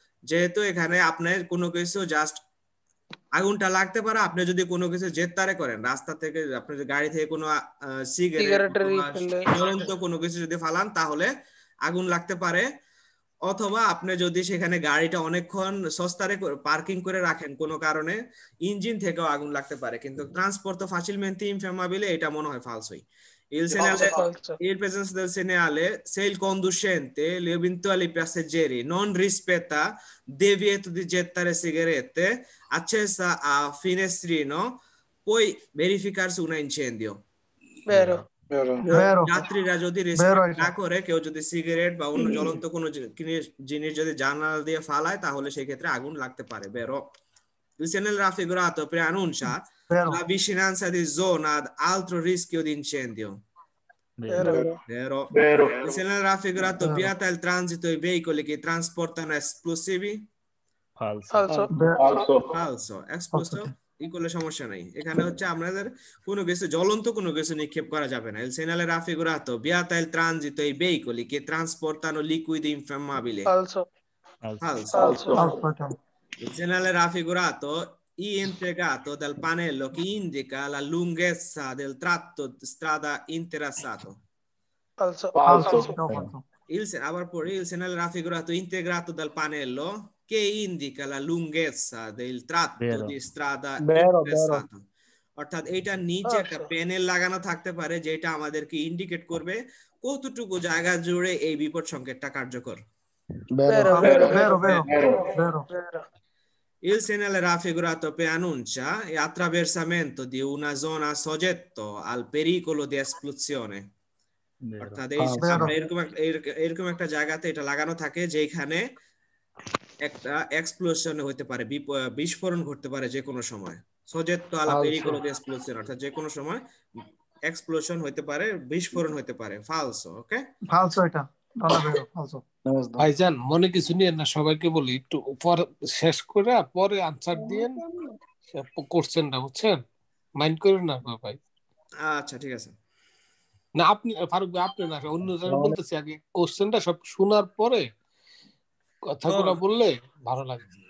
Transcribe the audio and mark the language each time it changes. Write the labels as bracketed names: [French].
[Bangla] যেহেতু এখানে আপনার কোনো কিছু জাস্ট আগুনটা লাগতে পারে, আপনি যদি কোনো কিছু জেতারে করেন, রাস্তা থেকে আপনি গাড়ি থেকে কোনো সিগারেট জ্বলন্ত কোনো কিছু যদি ফালান তাহলে আগুন লাগতে পারে, অথবা আপনি যদি সেখানে গাড়িটা অনেকক্ষণ সস্তারে পার্কিং করে রাখেন কোনো কারণে, ইঞ্জিন থেকেও আগুন লাগতে পারে। কিন্তু ট্রান্সপোর্to [Italian] facilmente infiammabile [Bangla] এটা মনে হয় ফালসোই। [Italian] Il segnale, in presenza del segnale, se il conducente, gli eventuali passeggeri non rispetta divieto di gettare sigarette accesa a finestrino, può verificarsi un incendio. vero, Vero. [Bangla] যাত্রীরা যদি রেসপেক্ট না করে, কেউ যদি সিগারেট বা অন্য জ্বলন্ত কোনো জিনিস যদি জানালা দিয়ে ফালায় তাহলে সেই ক্ষেত্রে আগুন লাগতে পারে। [Italian] Vero. Il segnale raffigurato preannuncia Vero. la vicinanza di zona ad altro rischio di incendio. Vero. Vero. Vero. Il segnale raffigurato Vero. vieta il transito ai veicoli che trasportano esplosivi? falso Falso. Falso. Falso। falso [Bangla] explosive ই করলে সমস্যা নাই, এখানে হচ্ছে আমাদের কোনো কিছু জ্বলন্ত কোনো কিছু নিক্ষেপ করা যাবে না। [Italian] Il segnale raffigurato vieta il transito ai veicoli che trasportano liquidi infiammabili? Falso. Falso। Falso. falso [Bangla] এটা [Italian] Il segnale raffigurato è integrato dal pannello che indica la lunghezza del tratto di strada interessato? Falso. falso Falso. [Bangla] এটাও [Italian] falso Abar pure il segnale raffigurato integrato dal pannello che indica la lunghezza del tratto Vero. di strada Vero, interessato। [Bangla] অর্থাৎ এইটা নিচে একটা [Italian] Falso. [Bangla] Panel লাগানো থাকতে পারে যেটা আমাদেরকে ইন্ডিকেট করবে কতটুকু জায়গা জুড়ে এই বিপদ সংকেতটা কার্যকর। [Italian] Vero, vero vero, vero vero. vero Vero. Il segnale raffigurato preannuncia l'attraversamento di una zona soggetto al pericolo di esplosione। Vero. [Bangla] অর্থাৎ [Italian] Vero. [Bangla] আমরা এরকম একটা জায়গাতে এটা লাগানো থাকে যেখানে একটা এক্সপ্লোশন হতে পারে, বিস্ফোরণ ঘটতে পারে যে কোনো সময়। [Italian] soggetto alla pericolo di esplosione [Bangla] অর্থাৎ যে কোনো সময় এক্সপ্লোশন হতে পারে, বিস্ফোরণ হতে পারে। ফালসো। ওকে, [Italian] falso [Bangla] এটা না [Italian] vero falso [Bangla] ভাইজান মনে কিছু নিয়ে না, সবাইকে বলি একটু পরে শেষ করে পরে আনসার দিয়েন কোশ্চেনটা, বুঝছেন? মাইন্ড করেন না ভাই। আচ্ছা ঠিক আছে। না আপনি ফারুক ভাই, আপনি না, অন্য যারা বলতেছি আগে কোশ্চেনটা সব শোনার পরে কথাগুলো বললে ভালো লাগে।